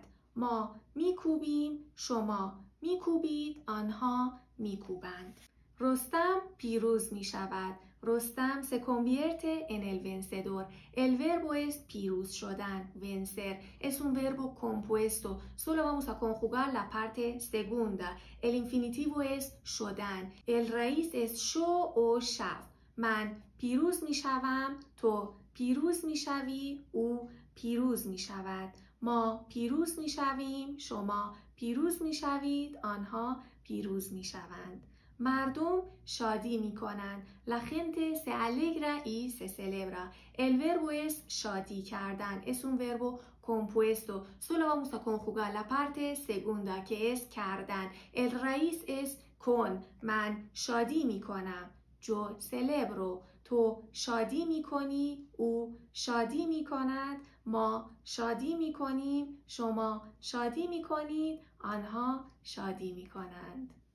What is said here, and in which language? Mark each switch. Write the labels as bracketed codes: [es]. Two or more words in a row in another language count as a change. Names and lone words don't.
[fa] ما میکوبیم، شما میکوبید، آنها میکوبند. رستم پیروز میشود. [es] Rostam se convierte en el vencedor. El verbo es [fa] پیروز شدن, [es] vencer. Es un verbo compuesto. Solo vamos a conjugar la parte segunda. El infinitivo es شدن. El raíz es شو o شو. [fa] من پیروز میشوم، تو پیروز میشوی، او پیروز میشود. ما پیروز میشویم، شما پیروز میشوید، آنها پیروز میشوند. مردم شادی می کنند. [es] La gente se alegra y se celebra. El verbo es [fa] شادی کردن. [es] Es un verbo compuesto. Solo vamos a conjugar la parte segunda que es کردن. El raíz es con. [fa] من شادی می کنم. [es] Yo celebro. [fa] تو شادی می کنی. او شادی می کند. ما شادی می کنیم. شما شادی می کنید. آنها شادی می کنند.